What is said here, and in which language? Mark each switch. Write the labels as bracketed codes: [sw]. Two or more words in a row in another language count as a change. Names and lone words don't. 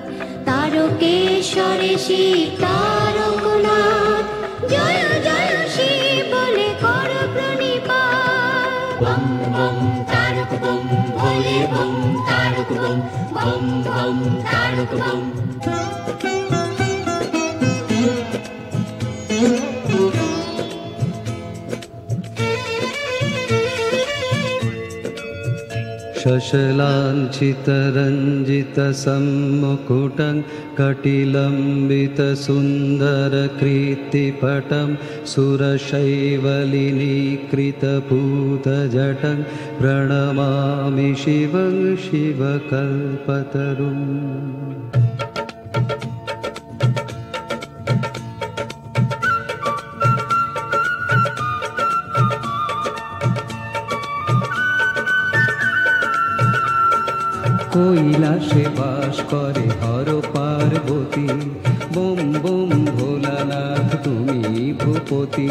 [bn] তারকেশ্বরে শিব তারকনাথ, জয় জয় শিব বলে কর প্রণিপাত। বম বম তারক বম ভোলে বম তারক বম, বম বম তারক বম। [sa] शशलाञ्छितरञ्जितसम्मुकुटं कटिलम्बितसुन्दरकीर्तिपटं सुरशैवलिनीकृतपूतजटं प्रणमामि शिवं शिवकल्पतरुम्। [bn] কৈলাসে বাস করে হর পার্বতী, বোম বোম ভোলানাথ তুমি ভূপতি।